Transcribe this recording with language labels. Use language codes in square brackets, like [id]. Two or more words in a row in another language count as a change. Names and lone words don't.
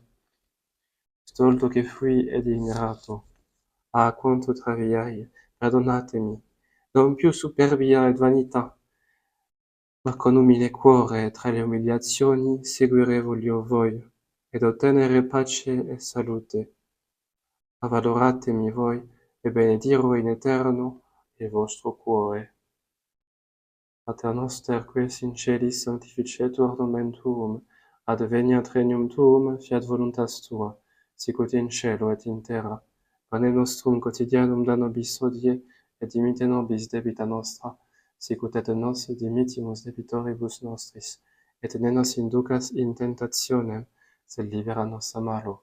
[it] Stolto che fui ed ingrato, ah quanto traviai, perdonatemi, non più superbia ed vanità, ma con umile cuore tra le umiliazioni seguire voglio voi, ed ottenere pace e salute. Avvaloratemi voi, e benedirò in eterno il vostro cuore. [la] Pater noster, ques in celis sanctificetur nomen tuum, adveniat regnum tuum, fiat voluntas tua, sicut in cielo et in terra. Panem nostrum quotidianum da nobis hodie, et dimite nobis debita nostra, sicut et nos dimittimus debitoribus nostris, et ne nos inducas in tentationem, sed libera nos a malo.